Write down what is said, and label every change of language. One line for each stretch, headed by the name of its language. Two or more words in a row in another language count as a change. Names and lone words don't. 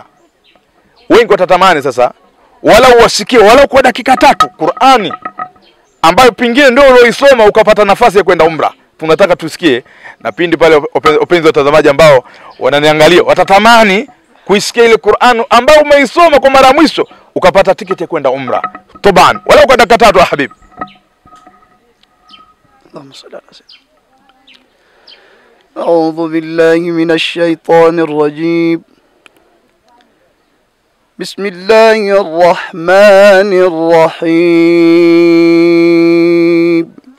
Swahili: Wengi watatamani sasa wala uwasikie wala kwa dakika 3 Qur'ani ambayo pengine ndio uloisoma ukapata nafasi ya kwenda umra. Tunataka tusikie na pindi pale wapenzi watazamaji ambao wananiangalia watatamani kuisikia ile Qur'an ambayo umeisoma kwa mara mwisho ukapata tiketi ya kwenda umra. Toban wala kwa dakika 3 habibi.
Arabic: اللهم صل على سيدنا. أعوذ بالله من الشيطان الرجيم. بسم الله الرحمن الرحيم.